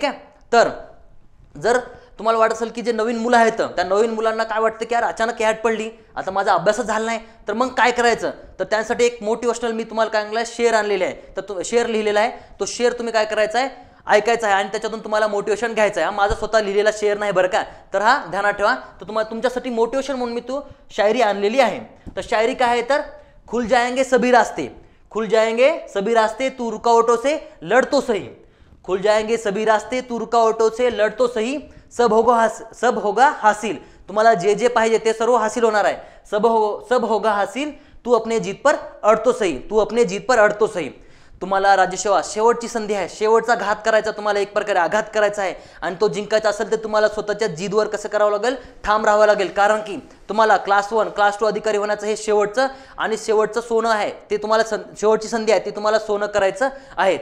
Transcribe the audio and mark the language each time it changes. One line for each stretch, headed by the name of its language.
Marathi: ठीक आहे, तर जर तुम्हाला वाटत असेल की जे नवीन मुलं आहेत त्या नवीन मुलांना काय वाटतं की यार अचानक ॲड पडली, आता माझा अभ्यासच झाला नाही, तर मग काय करायचं, तर त्यासाठी एक मोटिवेशनल मी तुम्हाला काय सांगितलं, शेअर आणलेले आहे. तर तो शेअर लिहिलेला आहे, तो शेअर तुम्ही काय करायचा आहे, ऐकायचा आहे आणि त्याच्यातून तुम्हाला मोटिवेशन घ्यायचं आहे. हा माझा स्वतः लिहिलेला शेअर नाही बरं का, तर हा ध्यानात ठेवा. तर तुम्हाला तुमच्यासाठी मोटिवेशन म्हणून मी तो शायरी आणलेली आहे. तर शायरी काय आहे, तर
Hindi: खुल जाएंगे सभी रास्ते, खुल जाएंगे सभी रास्ते, तू रुकावटों से लड़ तो सही, खुल जाएंगे सभी रास्ते, तू रुकावटों से लड़ तो सही, सब होगा हासिल.
Marathi: तुम्हाला जे जे पाहिजे ते सर्व हासिल होणार आहे.
Hindi: सब होगा हासिल, तू अपने जीत पर अड़ तो सही, तू अपने जीत पर अड़ तो सही.
Marathi: तुम्हाला राज्यसेवा शेवटची संधी आहे, शेवटचा घात करायचा, तुम्हाला एक प्रकारे आघात करायचा आहे, आणि तो जिंकायचा असेल तर तुम्हाला स्वतःच्या जिद्दवर कसं करावं लागेल, ठाम राहावं लागेल. कारण की तुम्हाला क्लास 1 क्लास 2 अधिकारी होण्याचं हे शेवटचं आणि शेवटचं सोनं आहे, ते तुम्हाला शेवटची संधी आहे, ती तुम्हाला सोनं करायचं आहे.